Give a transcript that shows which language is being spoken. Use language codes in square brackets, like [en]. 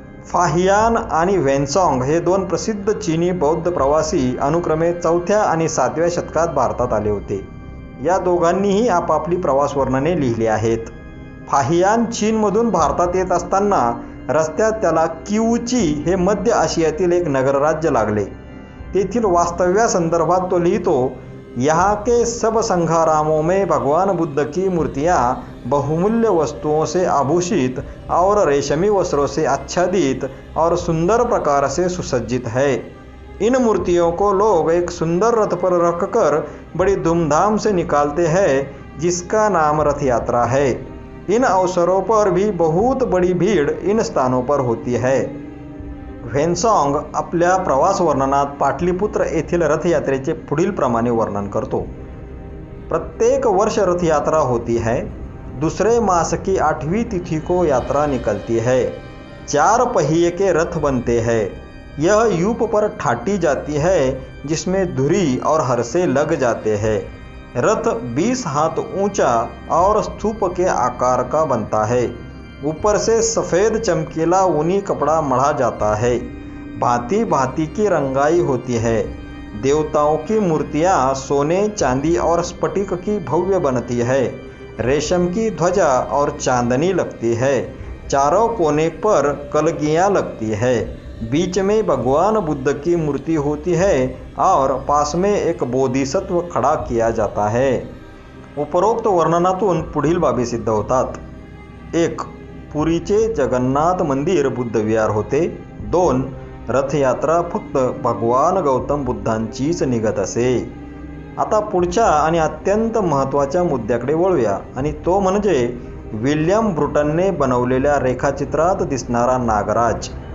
[mr] फाहियान आणि व्हेन्सॉंग हे 2 प्रसिद्ध चीनी बौद्ध प्रवासी अनुक्रमे 4थ्या आणि 7व्या शतकात भारतात आले होते. या दोघांनीही आपापली प्रवास वर्णने लिहिली आहेत. फाहियान चीनमधून भारतात येत असताना रस्त्यात त्याला किवूची हे मध्य आशियातील एक नगरराज्य लागले. तेथील वास्तव्यासंदर्भात तो लिहितो, [hi] यहाँ के सब संघारामों में भगवान बुद्ध की मूर्तियाँ बहुमूल्य वस्तुओं से आभूषित और रेशमी वस्त्रों से आच्छादित और सुंदर प्रकार से सुसज्जित है. इन मूर्तियों को लोग एक सुंदर रथ पर रखकर बड़ी धूमधाम से निकालते हैं जिसका नाम रथ यात्रा है. इन अवसरों पर भी बहुत बड़ी भीड़ इन स्थानों पर होती है. व्हेन्सॉंग आपल्या प्रवास वर्णनात पाटलीपुत्र येथील रथयात्रेचे पुढील प्रमाणे वर्णन करतो. प्रत्येक वर्ष रथयात्रा होती है. दूसरे मास की 8वीं तिथि को यात्रा निकलती है. 4 पहिए के रथ बनते हैं. यह यूप पर ठाटी जाती है जिसमें धुरी और हरसे लग जाते हैं. रथ 20 हाथ ऊंचा और स्तूप के आकार का बनता है. ऊपर से सफ़ेद चमकीला ऊनी कपड़ा मढ़ा जाता है. भांति भांति की रंगाई होती है. देवताओं की मूर्तियाँ सोने, चांदी और स्फटिक की भव्य बनती है. रेशम की ध्वजा और चांदनी लगती है. चारों कोने पर कलगियाँ लगती है. बीच में भगवान बुद्ध की मूर्ति होती है और पास में एक बोधिसत्व खड़ा किया जाता है. [mr] उपरोक्त वर्णनातून पुढील बाबी सिद्ध होतात. 1. पुरीचे जगन्नाथ मंदिर बुद्ध विहार होते. 2. रथयात्रा फक्त भगवान गौतम बुद्धांचीच निघत असे. आता पुढच्या आणि अत्यंत महत्त्वाच्या मुद्द्याकडे वळूया आणि तो म्हणजे विल्यम ब्रुटनने बनवलेल्या रेखाचित्रात दिसणारा नागराज.